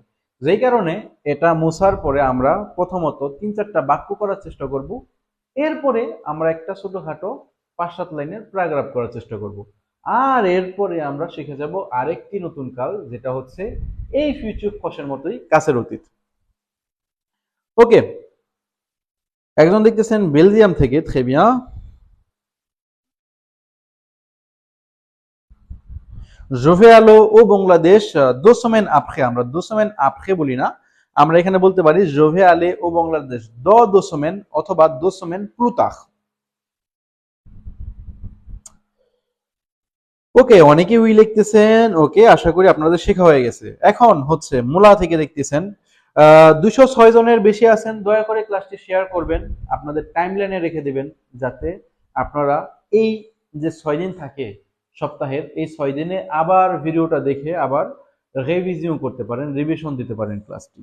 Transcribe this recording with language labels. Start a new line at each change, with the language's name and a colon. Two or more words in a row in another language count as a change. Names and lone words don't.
Bangla: যেই কারণে এটা মুছার পরে আমরা প্রথমত 3-4টা বাক্য করার চেষ্টা করব, এরপরে আমরা একটা ছোটখাটো 5-7 লাইনের প্যারাগ্রাফ করার চেষ্টা করব। আর এরপরে আমরা শিখে যাব আরেকটি নতুন কাল, যেটা হচ্ছে এই ফিউচার খসের মতোই কাছের অতীত। ওকে, একজন দেখতেছেন বেলজিয়াম থেকে,
French: très bien। Je vais aller au Bangladesh 2 semaines après।
Bangla: আমরা
French: 2 semaines après
Bangla: বলি না, আমরা এখানে বলতে পারি
French: je vais aller au Bangladesh dans 2 semaines
Bangla: অথবা
French: 2 semaines plus tard।
Bangla: ওকে, অনেকে উই লিখতেছেন। ওকে, আশা করি আপনাদের শেখা হয়ে গেছে। এখন হচ্ছে মূলা থেকে দেখতেছেন 206 জনের বেশি আছেন। দয়া করে ক্লাসটি শেয়ার করবেন, আপনাদের টাইমলাইনে রেখে দিবেন, যাতে আপনারা এই যে 6 দিন থাকে সপ্তাহের, এই 6 দিনে আবার ভিডিওটা দেখে আবার রিভিজিও করতে পারেন, রিভিশন দিতে পারেন ক্লাসটি।